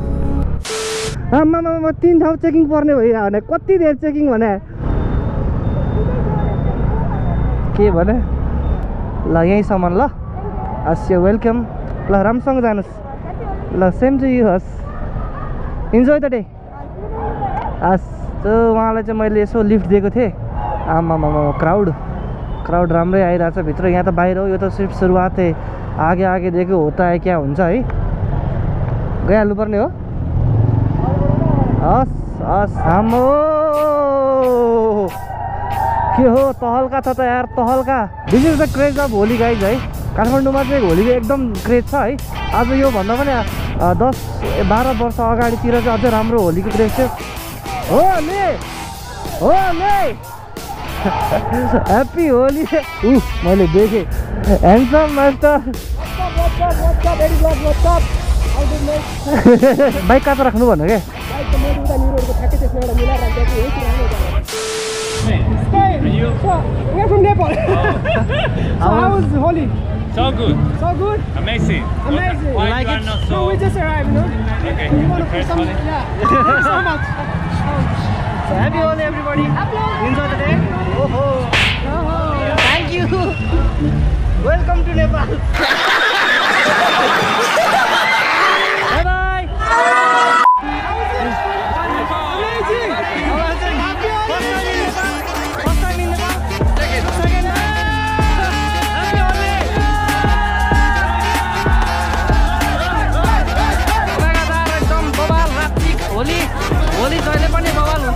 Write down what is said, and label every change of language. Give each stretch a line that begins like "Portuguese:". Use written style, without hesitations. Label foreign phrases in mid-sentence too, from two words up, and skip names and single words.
Nepali: आमामा 3 ठाउँ चेकिङ पर्ने भयो भने कति धेरै चेकिङ भने के भने ल यहीँसम्म ल हस्
English: you welcome
Nepali: ल राम्रोसँग जानुहोस् ल
English: same to you
Nepali: हस्
English: enjoy the day
Nepali: हस्। त्यो उहाँलाई चाहिँ मैले यसो लिफ्ट दिएको थिएँ आमामा क्राउड राम्रै आइरहेछ भित्र यहाँ त बाहिर हो यो त
Hindi: सिर्फ सुरुवात है आगे आगे दिएको होता है
Nepali: क्या हुन्छ है गइहाल्नु पर्ने हो हस् हाम्रो के हो तहल्का छ त यार तहल्का
English: this is the craze of Holi guys
Nepali: है काठमाडौँमा चाहिँ होलीको एकदम क्रेज छ है। आज यो भन्दा पनि 10-12 वर्ष अगाडितिर चाहिँ अझै राम्रो होलीको क्रेज थियो
English: happy Holi
Nepali: मैले देखेँ
English: handsome master
Nepali: बाइक कहाँ त राख्नु भन्नु क्या
English: We're from Nepal. How was Holi? So good. So good? Amazing. Amazing. Why Like you are it? not So we just arrived, you know? Okay. You want to put First some? Holi. Yeah. Thank you so much. So happy Holi everybody. Enjoy the day. Thank you. Welcome to Nepal. Bye bye. Amazing. First time in Nepal. Second time. Happy Holi.
Nepali: लगातार एकदम बवाल रात्रिक होली होली जहिले पनि बवाल हुन्छ